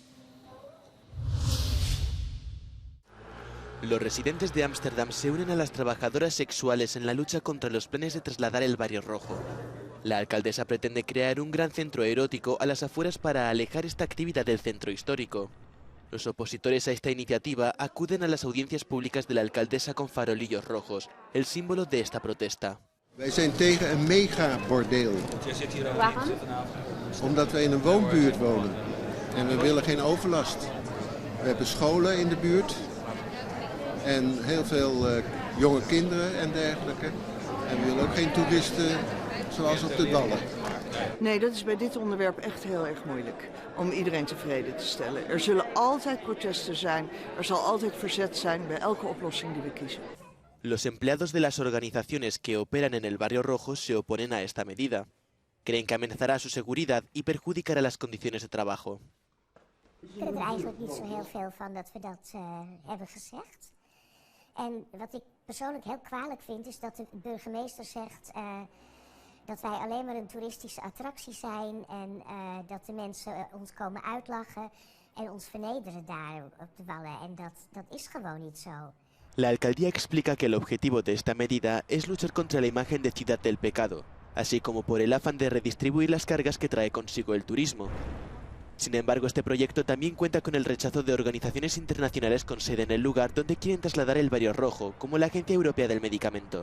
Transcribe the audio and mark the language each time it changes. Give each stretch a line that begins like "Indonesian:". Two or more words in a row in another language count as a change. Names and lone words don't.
Spanish: Los residentes de Ámsterdam se unen a las trabajadoras sexuales en la lucha contra los planes de trasladar el Barrio Rojo. La alcaldesa pretende crear un gran centro erótico a las afueras para alejar esta actividad del centro histórico. Los opositores a esta iniciativa acuden a las audiencias públicas de la alcaldesa con farolillos rojos, el símbolo de esta protesta.
Dutch: Wij zijn tegen een megabordeel. Waarom? Omdat we in een woonbuurt wonen en we willen geen overlast. We hebben scholen in de buurt en heel veel jonge kinderen en dergelijke. En we willen ook geen toeristen zoals op de Wallen. Nee, dat is bij dit onderwerp echt heel erg moeilijk om iedereen tevreden te stellen. Er zullen altijd protesten zijn, er zal altijd verzet zijn bij elke oplossing die we kiezen.
Spanish: Los empleados de las organizaciones que operan en el Barrio Rojo se oponen a esta medida. Creen que amenazará su seguridad y perjudicará las condiciones de trabajo.
Dutch: Ik vind er eigenlijk niet zo heel veel van dat we dat hebben gezegd. En wat ik persoonlijk heel kwalijk vind is dat de burgemeester zegt dat wij alleen maar een toeristische attractie zijn en dat de mensen ons komen uitlachen en ons vernederen daar op de Wallen. En dat is gewoon niet zo.
Spanish: La alcaldía explica que el objetivo de esta medida es luchar contra la imagen de ciudad del pecado, así como por el afán de redistribuir las cargas que trae consigo el turismo. Sin embargo, este proyecto también cuenta con el rechazo de organizaciones internacionales con sede en el lugar donde quieren trasladar el Barrio Rojo, como la Agencia Europea del Medicamento.